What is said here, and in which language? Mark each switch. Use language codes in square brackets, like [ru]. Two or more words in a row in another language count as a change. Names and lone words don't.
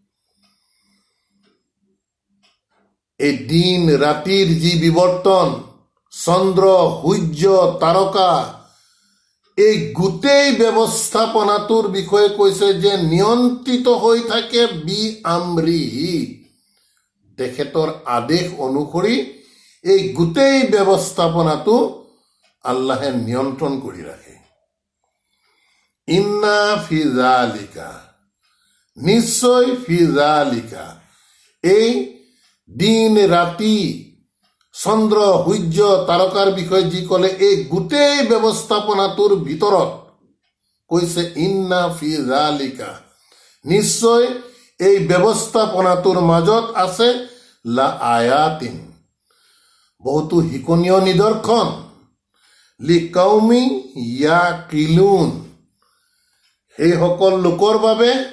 [as] এই দিন ৰাতিৰ যি বিৱৰ্তন, চন্দ্ৰ সূৰ্য তাৰকা এই গোটেই ব্যৱস্থাপনাটোৰ বিষয়ে কৈছে যে নিয়ন্ত্ৰিত হৈ থাকে [ar] بأمره, [as] তেখেতৰ আদেশ অনুসৰি এই গোটেই ব্যৱস্থাপনাটো আল্লাহে নিয়ন্ত্ৰণ কৰি ৰাখে। [ar] إن في ذلك, নিশ্চয় في ذلك, [as] এই দিন ৰাতি চন্দ্ৰ সূৰ্য তাৰকাৰ বিষয়ে যি ক'লে এই গোটেই ব্যৱস্থাপনাটোৰ ভিতৰত কৈছে [ar] إن في ذلك, [as] নিশ্চয় এই ব্যৱস্থাপনাটোৰ মাজত আছে [ar] لآيات, [as] বহুতো শিকনীয় নিদৰ্শন, [ar] لقوم يعقلون, [as] সেইসকল লোকৰ বাবে